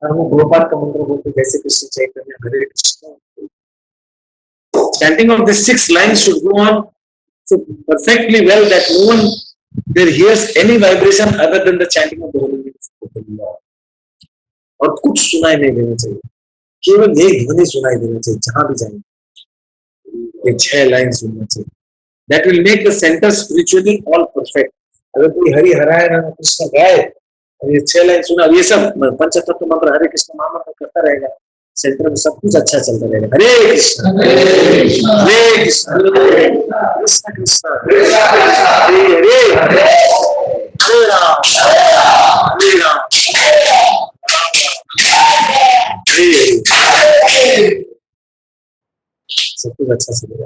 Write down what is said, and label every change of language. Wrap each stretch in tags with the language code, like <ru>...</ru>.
<hi>गोपाल का मंत्र बोलते जैसे कृष्ण चैतन्य हरे Krishna.</hi> <en>Chanting of the 6 lines should go on so perfectly well that no one there hears any vibration other than the chanting of the holy names of the Lord.</en> <hi>और कुछ सुनाई नहीं देना चाहिए, केवल एक ध्वनि सुनाई देना चाहिए जहां भी जाएंगे, ये 6 लाइन सुनना चाहिए।</hi> <en>That will make the center spiritually all perfect.</en> <hi>अगर कोई हरि हराय नमः कृष्ण गाए और ये 6 लाइन सुना, ये सब पंचतत्व मंत्र हरे कृष्ण महामंत्र करता रहेगा, सेंटर में सब कुछ अच्छा चलता रहेगा। हरे कृष्ण हरे कृष्ण कृष्ण कृष्ण हरे हरे हरे राम हरे राम हरे हरे, सब कुछ अच्छा चलेगा।</hi>